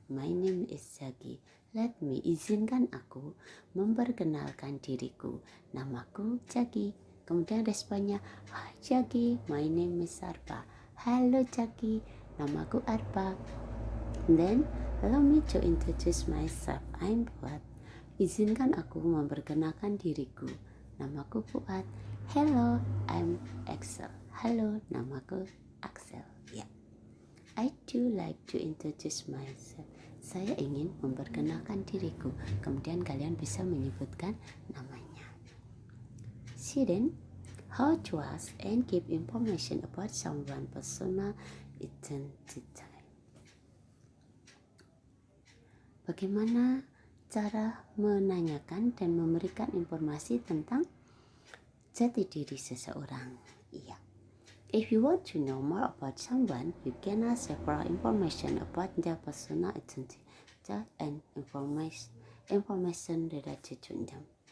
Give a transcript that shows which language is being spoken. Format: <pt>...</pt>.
<en>My name is Jagi. Let me,</en> <id>izinkan aku memperkenalkan diriku. Namaku Jagi. Kemudian responnya,</id> <en>hi Jagi, my name is Arpa.</en> <id>Halo Jagi, namaku Arpa.</id> <en>Then, allow me to introduce myself. I'm Fuad.</en> <id>Izinkan aku memperkenalkan diriku. Namaku Fuad.</id> <en>Hello, I'm Axel.</en> <id>Halo, namaku Axel. Ya.</id> <en>I do like to introduce myself.</en> <id>Saya ingin memperkenalkan diriku. Kemudian kalian bisa menyebutkan namanya.</id> <en>Student, how to ask and give information about someone's personal identity.</en> <id>Bagaimana cara menanyakan dan memberikan informasi tentang jati diri seseorang? Iya.</id> <en>If you want to know more about someone, you can ask several information about their personal identity and information related to them.</en>